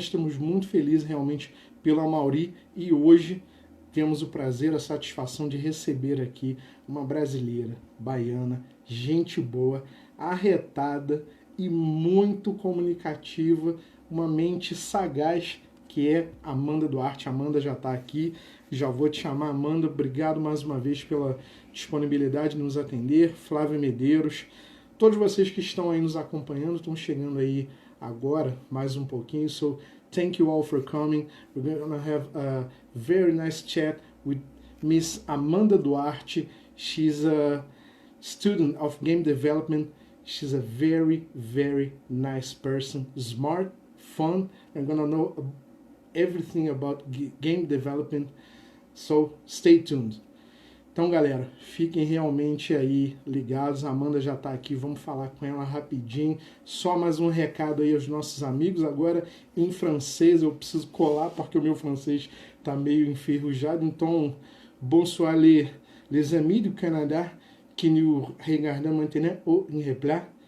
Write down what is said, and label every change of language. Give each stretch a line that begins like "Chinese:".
Portuguese: Estamos muito felizes realmente pelo Amaury e hoje temos o prazer, a satisfação de receber aqui uma brasileira, baiana, gente boa, arretada e muito comunicativa, uma mente sagaz, que é Amanda Duarte. Amanda já está aqui, já vou te chamar. Amanda, obrigado mais uma vez pela disponibilidade de nos atender. Flávio Medeiros, todos vocês que estão aí nos acompanhando, estão chegando aí agora, mais um pouquinho,
English: so thank you all for coming. We're going to have a very nice chat with Miss Amanda Duarte. She's a student of game development. She's a very, very nice person, smart, fun, and gonna know everything about game development. So stay tuned.
Portuguese: Então, galera, fiquem realmente aí ligados. A Amanda já está aqui, vamos falar com ela rapidinho. Só mais um recado aí aos nossos amigos. Agora, em francês, eu preciso colar porque o meu francês está meio enferrujado. Então,
French: bonsoir les amis
Portuguese: do Canadá que
French: nous regardam maintenant
Portuguese: ou em replay.